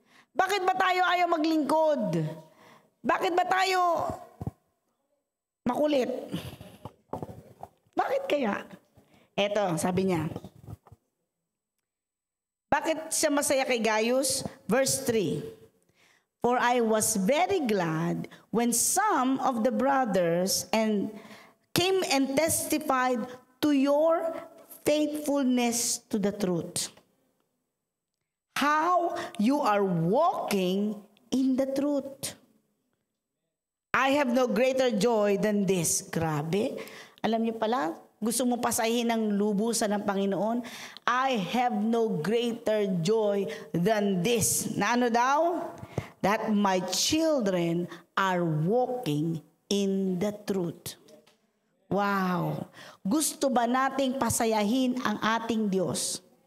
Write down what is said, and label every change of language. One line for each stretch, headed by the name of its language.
Filipino: Bakit ba tayo ayaw maglingkod? Bakit ba tayo makulit? Bakit kaya? Eto, sabi niya. Bakit siya masaya kay Gaius?
English: Verse 3. For I was very glad when some of the brothers came and testified to your faithfulness to the truth. How you are walking in the truth. I have no greater joy than this.
Filipino: Grabe. Alam niyo pala, Gusto mo pasahin ng lubusan ng Panginoon?
English: I have no greater joy than this.
Filipino: Na ano daw?
English: That my children are walking in the truth. Wow!
Filipino: Gusto ba nating pasayahin ang ating Diyos?